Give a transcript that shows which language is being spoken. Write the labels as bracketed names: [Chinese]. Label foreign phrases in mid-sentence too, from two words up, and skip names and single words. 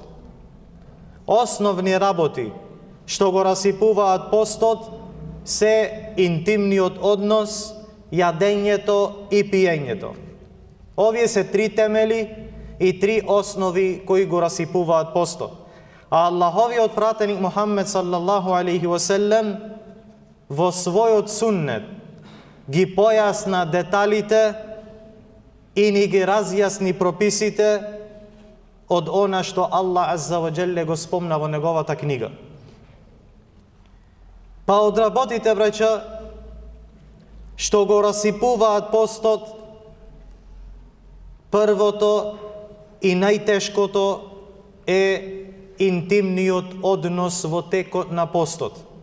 [Macedonian] Основни работи што го расипуваат постот се интимниот однос, јадењето и пиењето. Овие се три темели и три основи кои го расипуваат постот. А Аллаховиот пратеник Мухаммед [Arabic] صلى الله عليه وسلم [Macedonian] во својот суннет ги појасна деталите и ни ги разјасни прописите од она што Аллах [Arabic] عز وجل [Macedonian] го спомна во неговата книга. Па од работите, браќа, што го расипуваат постот, првото и најтешкото е интимниот однос во текот на постот.